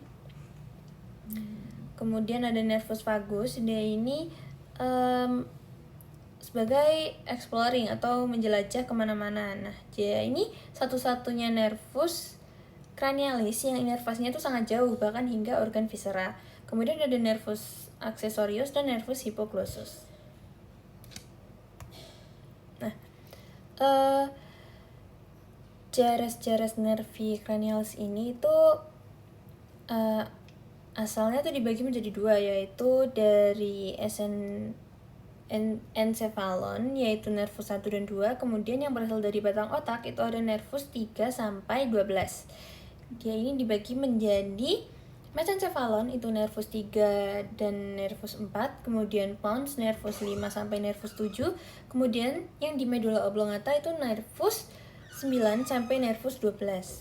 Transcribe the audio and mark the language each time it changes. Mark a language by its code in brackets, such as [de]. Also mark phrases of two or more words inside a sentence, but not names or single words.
[id] Kemudian ada [la] nervus vagus, [id] dia ini sebagai exploring atau menjelajah kemana-mana. Nah, dia ini satu-satunya [la] nervus cranialis [id] yang inervasinya itu sangat jauh, bahkan hingga organ viscera. Kemudian ada [la] nervus accessorius [id] dan [la] nervus hypoglossus. [id] Nah, jaras-jaras [la] nervi cranialis [id] ini itu asalnya tuh dibagi menjadi 2, yaitu dari encephalon yaitu nervus 1 dan 2, kemudian yang berasal dari batang otak itu ada nervus 3 sampai 12. Dia ini dibagi menjadi mesencephalon itu nervus 3 dan nervus 4, kemudian pons nervus 5 sampai nervus 7, kemudian yang di [la] medula oblongata [id] itu nervus 9 sampai nervus 12.